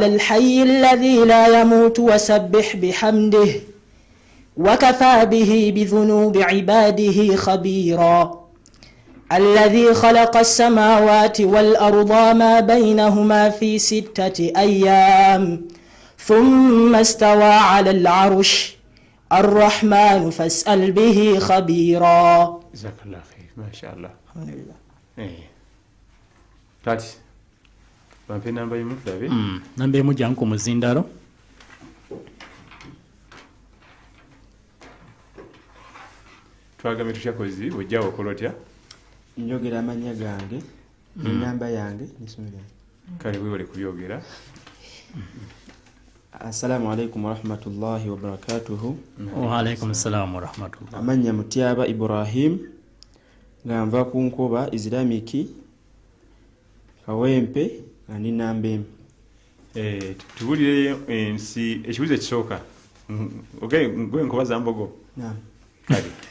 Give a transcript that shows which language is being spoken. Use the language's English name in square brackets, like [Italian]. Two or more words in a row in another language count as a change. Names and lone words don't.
[Arabic] الحي الذي لا يموت وسبح بحمده وكفى به بذنوب عباده خبيرا الذي خلق السماوات والأرض ما بينهما في 6 أيام ثم استوى على العرش الرحمن فاسأل به خبيرا. جزاك الله خير. ما شاء الله. الحمد لله. [Ganda] Kati bampe namba yimu tulabe. Namba emu jangu muzindalo. Twagambye tukyakozi ojjawo okola otya? Njogera amanya gange n'enamba yange n'essomero. Kale weewale kubyogera. [Arabic] السلام عليكم ورحمة الله وبركاته. وعليكم السلام ورحمة الله. [Ganda] Amanya Mutyaba Ibrahim nga nva ku Nkoba Islamic Kawempe nga ndi namba emu. Tubulire ensi ekibuzo ekisooka. Gwe Nkoba za Mbogo. Naam. Kale.